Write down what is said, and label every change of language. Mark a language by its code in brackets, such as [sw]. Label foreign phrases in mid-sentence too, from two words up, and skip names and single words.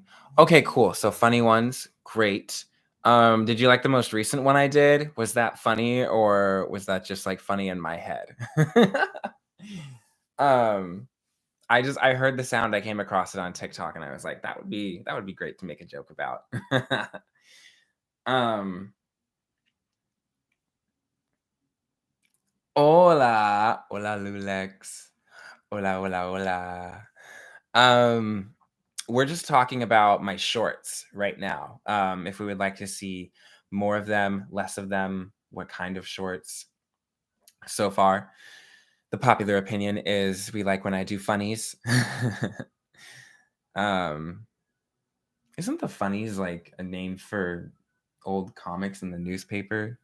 [en] Okay, cool. So funny ones, great. Did you like the most recent one I did? Was that funny or was that just like funny in my head? um, I heard the sound, I came across it on TikTok and I was like, that would be great to make a joke about. [es] um, hola, hola Lulex. Hola, hola, hola. [en] Um, we're just talking about my shorts right now. If we would like to see more of them, less of them, what kind of shorts. So far, the popular opinion is we like when I do funnies. um, isn't the funnies like a name for old comics in the newspaper?